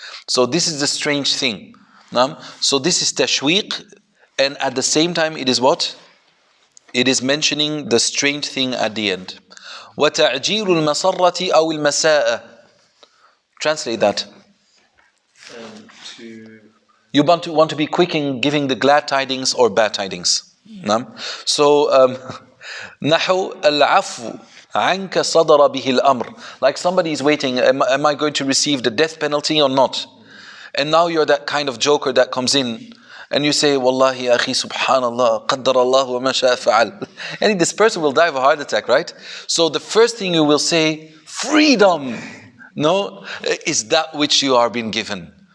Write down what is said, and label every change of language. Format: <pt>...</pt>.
<en>So this is the strange thing. So this is tashweeq, and at the same time it is what? It is mentioning the strange thing at the end.</en> <ar>وَتَعْجِيلُ الْمَسَرَّةِ أَوْ الْمَسَاءَ.</ar> <en>Translate that. To You want to be quick in giving the glad tidings or bad tidings. So,</en> <ar>نحو العفو عنك صدر به الأمر.</ar> <en>Like somebody is waiting, am I going to receive the death penalty or not? And now you're that kind of joker that comes in and you say,</en> <ar>Wallahi akhi subhanallah, qaddar Allah wa ma sha'a fa'al.</ar> <en>And this person will die of a heart attack, right? So the first thing you will say, freedom, no, is that which you are being given.</en>